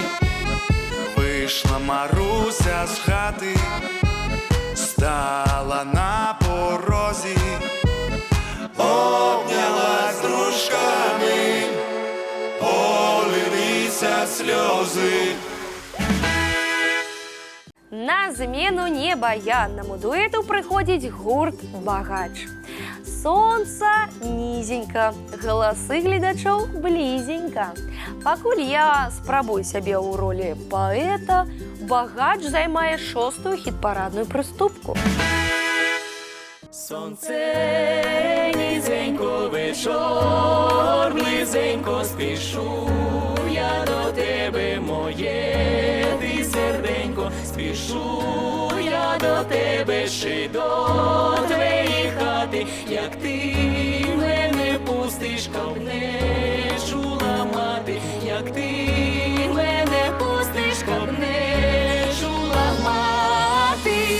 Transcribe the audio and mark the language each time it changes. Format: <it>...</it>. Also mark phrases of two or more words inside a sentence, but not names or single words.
<uk>Вийшла Маруся з хати, стала на порозі, обнялась з дружками, полилися сльози.</uk> <be>На змену небаяннаму дуэту прыходзіць гурт «Багач». Сонца нізенька, галасы гледачоў блізенька. Пакуль я спрабую сябе ў ролі паэта, «Багач» займае 6-ю хіт-парадную прыступку.</be> <uk>Сонце низенько, вечор близенько, спішу я до тебе, моє ти серденько, спішу я до тебе, ще до твоєї хати, як ти мене пустиш, каб не чула мати, як ти мене пустиш, каб не чула мати.</uk>